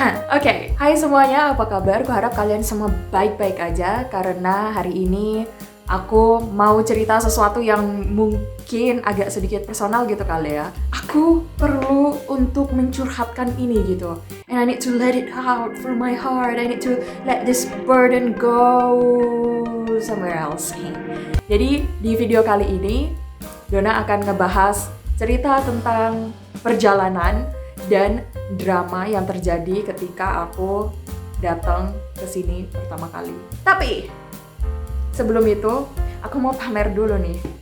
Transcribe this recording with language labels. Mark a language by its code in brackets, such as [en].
[id] Oke. Hai semuanya, apa kabar? Kuharap kalian semua baik-baik aja karena hari ini aku mau cerita sesuatu yang mungkin agak sedikit personal gitu kali ya. Aku perlu untuk mencurhatkan ini gitu. [en] And I need to let it out from my heart. I need to let this burden go somewhere else. [id] Jadi di video kali ini Dona akan ngebahas cerita tentang perjalanan dan drama yang terjadi ketika aku datang ke sini pertama kali. Tapi sebelum itu, aku mau pamer dulu nih.